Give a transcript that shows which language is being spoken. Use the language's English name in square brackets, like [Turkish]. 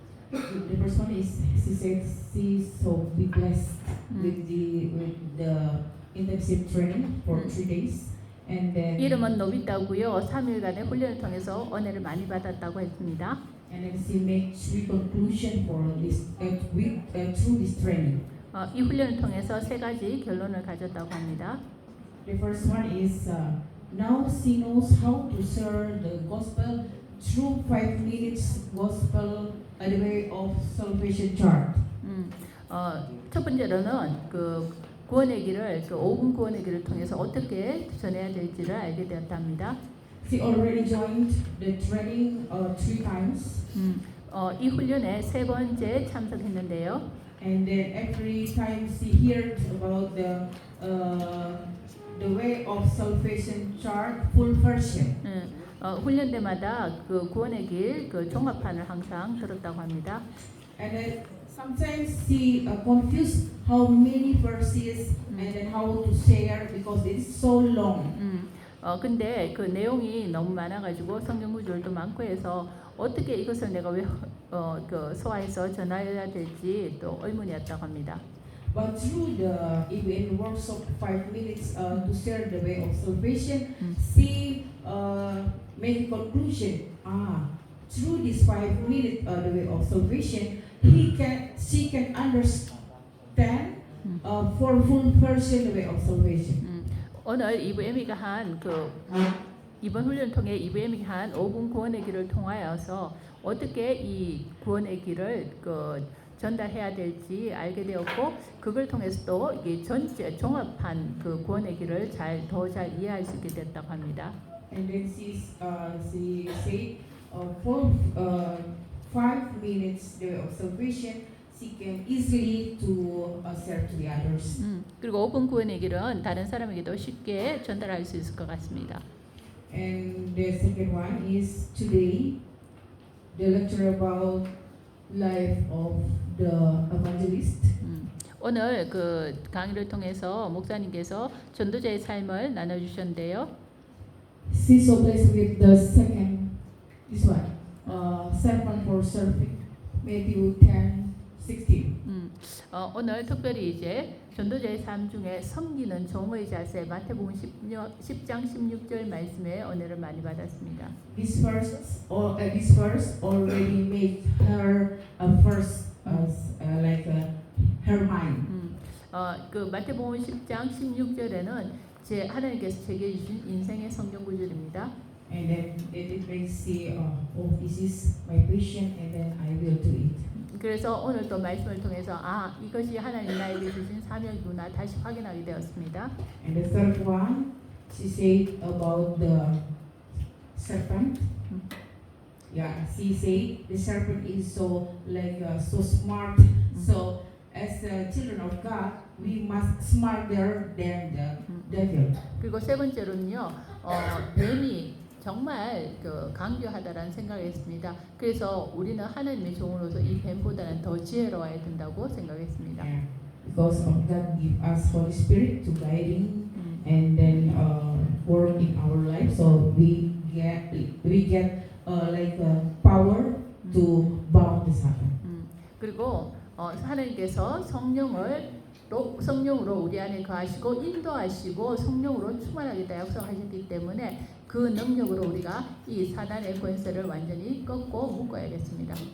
[English] The first one is she said she's so be blessed with the intensive training for 3 days, and then [Korean] 이름은 노비타고요. 3일간의 훈련을 통해서 은혜를 많이 받았다고 했습니다. [English] and then she made 3 conclusion for this week through this training. [Korean] 이 훈련을 통해서 3가지 결론을 가졌다고 합니다. [English] The first one is now she knows how to share the gospel through 5 minutes gospel the way of salvation chart. [Korean] 첫 번째로는 그 구원의 길을 5분 구원의 길을 통해서 어떻게 전해야 될지를 알게 되었답니다. [English] She already joined the training 3 times. [Korean] 이 훈련에 세 번째 참석했는데요. [English] And then every time she heard about the way of salvation chart full version. [Korean] 훈련 때마다 그 구원의 길 그 종합판을 항상 들었다고 합니다. [English] And then sometimes she confused how many verses and then how to share because it is so long. [Korean] 근데 그 내용이 너무 많아가지고 성경 구절도 많고 해서 어떻게 이것을 내가 그 소화해서 전하여야 될지 또 의문이었다고 합니다. [English] But through the EBN workshop 5 minutes to share the way of salvation, she made a conclusion. Through this 5 minutes the way of salvation, she can understand for full version the way of salvation. [Korean] 오늘 EVM이가 한 이번 훈련 통해 EVM이 한 5분 구원의 길을 통하여서 어떻게 이 구원의 길을 전달해야 될지 알게 되었고 그걸 통해서 또 이게 전체 종합한 그 구원의 길을 더 잘 이해할 수 있게 됐다고 합니다. [English] And then she said for 5 minutes the way of salvation, she can easily to share to the others. [Korean] 그리고 5분 구원의 길은 다른 사람에게도 쉽게 전달할 수 있을 것 같습니다. [English] And the second one is today the lecture about life of the evangelist. [Korean] 오늘 그 강의를 통해서 목사님께서 전도자의 삶을 나눠주셨는데요. [English] She's so blessed with the second, this one, servant for serving, Matthew 10:16. [Korean] 오늘 특별히 이제 전도자의 삶 중에 섬기는 종의 자세 마태복음 10장 16절 말씀에 은혜를 많이 받았습니다. [English] This verse already made her first like her mind. [Korean] 그 마태복음 10장 16절에는 제 하나님께서 제게 주신 인생의 성경 구절입니다. [English] And then it makes see, this is my passion, and then I will do it. [Korean] 그래서 오늘 또 말씀을 통해서 이것이 하나님 나에게 주신 사명이구나 다시 확인하게 되었습니다. [English] And the third one, she said about the serpent. Yeah, she said the serpent is so like so smart. So as the children of God, we must smarter than the devil. [Korean] 그리고 세 번째로는요, 뱀이 정말 강교하다라는 생각했습니다. 그래서 우리는 하나님의 종으로서 이 뱀보다는 더 지혜로워야 된다고 생각했습니다. [English] Yeah, because of God give us Holy Spirit to guiding and then work in our life. So we get like power to bound the Satan. [Korean] 그리고 하나님께서 성령으로 우리 안에 거하시고 인도하시고 성령으로 충만하겠다 약속하셨기 때문에 그 능력으로 우리가 이 사단의 권세를 완전히 꺾고 묶어야겠습니다.